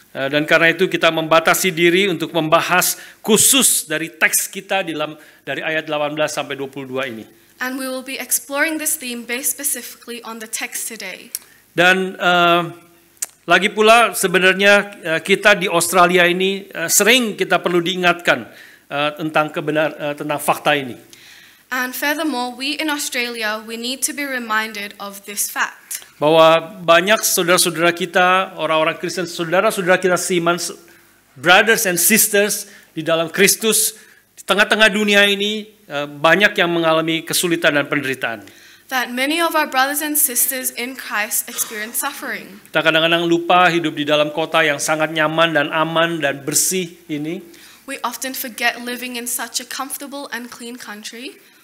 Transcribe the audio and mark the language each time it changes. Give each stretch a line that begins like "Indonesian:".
Indonesian: Dan karena itu kita membatasi diri untuk membahas khusus dari teks kita dari ayat 18 sampai 22 ini.
English: And we will be exploring this theme based specifically on the text today.
Indonesian: Dan lagi pula sebenarnya kita di Australia ini sering kita perlu diingatkan tentang fakta ini.
English: And furthermore, we in Australia, we need to be reminded of this fact.
Indonesian: Bahwa banyak saudara-saudara kita, orang-orang Kristen, saudara-saudara kita seiman,
English: brothers and sisters
Indonesian: di dalam Kristus, di tengah-tengah dunia ini banyak yang mengalami kesulitan dan penderitaan.
English: That many of our brothers and sisters in Christ experience suffering.
Indonesian: Kita kadang-kadang lupa hidup di dalam kota yang sangat nyaman dan aman dan bersih ini.
English: We often forget living in such a comfortable and clean country.